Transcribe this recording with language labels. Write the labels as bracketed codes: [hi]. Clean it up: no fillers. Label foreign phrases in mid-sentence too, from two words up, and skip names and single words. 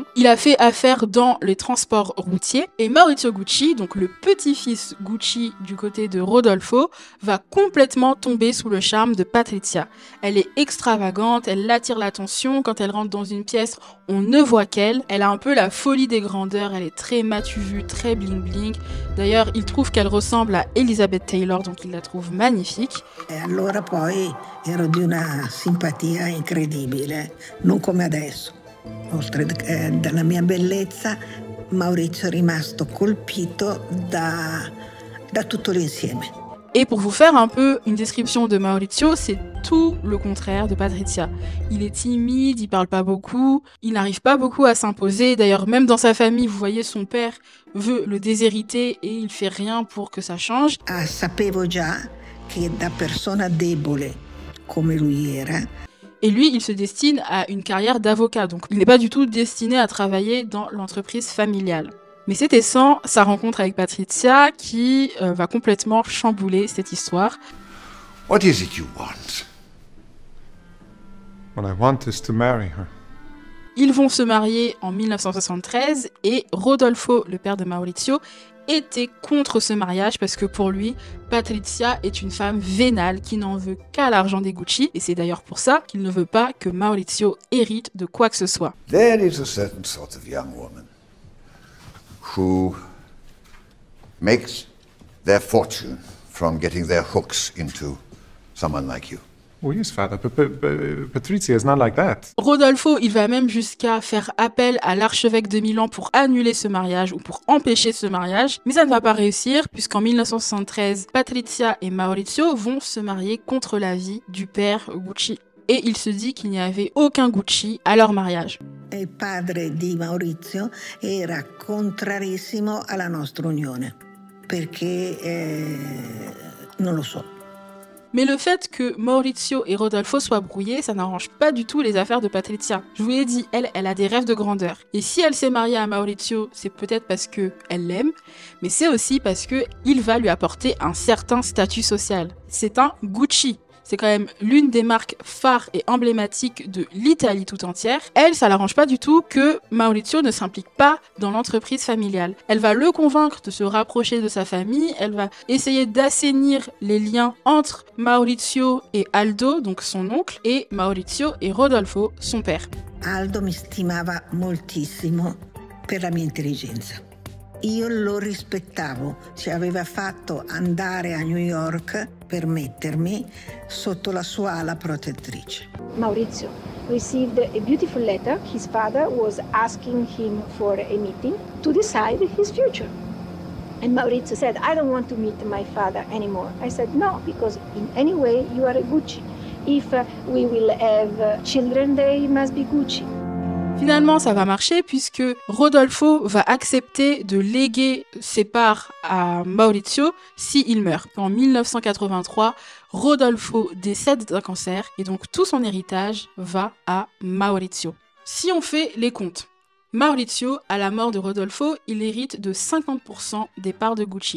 [fr] Il a fait affaire dans les transports routiers et Maurizio Gucci, donc le petit-fils Gucci du côté de Rodolfo, va complètement tomber sous le charme de Patrizia. Elle est extravagante, elle attire l'attention. Quand elle rentre dans une pièce, on ne voit qu'elle. Elle a un peu la folie des grandeurs, elle est très matu vu, très bling bling. D'ailleurs, il trouve qu'elle ressemble à Elizabeth Taylor, donc il la trouve magnifique. [it] E allora poi ero di una simpatia incredibile, non come adesso. Oltre dalla mia bellezza, Maurizio è rimasto colpito da tutto l'insieme. [fr] Et pour vous faire un peu une description de Maurizio, c'est tout le contraire de Patrizia. Il est timide, il parle pas beaucoup, il n'arrive pas beaucoup à s'imposer. D'ailleurs, même dans sa famille, vous voyez, son père veut le déshériter et il fait rien pour que ça change. [it] Sapevo già che da persona debole come lui era. [fr] Et lui, il se destine à une carrière d'avocat, donc il n'est pas du tout destiné à travailler dans l'entreprise familiale. Mais c'était sans sa rencontre avec Patrizia qui va complètement chambouler cette histoire. [en] What is it you want? What I want is to marry her. [fr] Ils vont se marier en 1973 et Rodolfo, le père de Maurizio, était contre ce mariage parce que pour lui, Patrizia est une femme vénale qui n'en veut qu'à l'argent des Gucci et c'est d'ailleurs pour ça qu'il ne veut pas que Maurizio hérite de quoi que ce soit. [en] There is a certain sort of young woman who makes their fortune from getting their hooks into someone like you. Oh yes, Father, but Patrizia is not like that. [fr] Rodolfo, il va même jusqu'à faire appel à l'archevêque de Milan pour annuler ce mariage ou pour empêcher ce mariage, mais ça ne va pas réussir puisqu'en 1973, Patrizia et Maurizio vont se marier contre l'avis du père Gucci. Et il se dit qu'il n'y avait aucun Gucci à leur mariage. [it] Il padre di Maurizio era contrarissimo alla nostra unione, perché non lo so. [fr] Mais le fait que Maurizio et Rodolfo soient brouillés, ça n'arrange pas du tout les affaires de Patrizia. Je vous l'ai dit, elle a des rêves de grandeur. Et si elle s'est mariée à Maurizio, c'est peut-être parce qu'elle l'aime, mais c'est aussi parce qu'il va lui apporter un certain statut social. C'est un Gucci. C'est quand même l'une des marques phares et emblématiques de l'Italie tout entière. Elle, ça l'arrange pas du tout que Maurizio ne s'implique pas dans l'entreprise familiale. Elle va le convaincre de se rapprocher de sa famille, elle va essayer d'assainir les liens entre Maurizio et Aldo, donc son oncle, et Maurizio et Rodolfo, son père. [it] Aldo mi stimava moltissimo per la mia intelligenza. Io lo rispettavo, ci aveva fatto andare a New York per mettermi sotto la sua ala protettrice. [en] Maurizio received a beautiful letter. His father was asking him for a meeting to decide his future. And Maurizio said, I don't want to meet my father anymore. I said, no, because in any way you are a Gucci. If we will have children, they must be Gucci. [fr] Finalement, ça va marcher puisque Rodolfo va accepter de léguer ses parts à Maurizio s'il meurt. En 1983, Rodolfo décède d'un cancer et donc tout son héritage va à Maurizio. Si on fait les comptes, Maurizio, à la mort de Rodolfo, il hérite de 50% des parts de Gucci.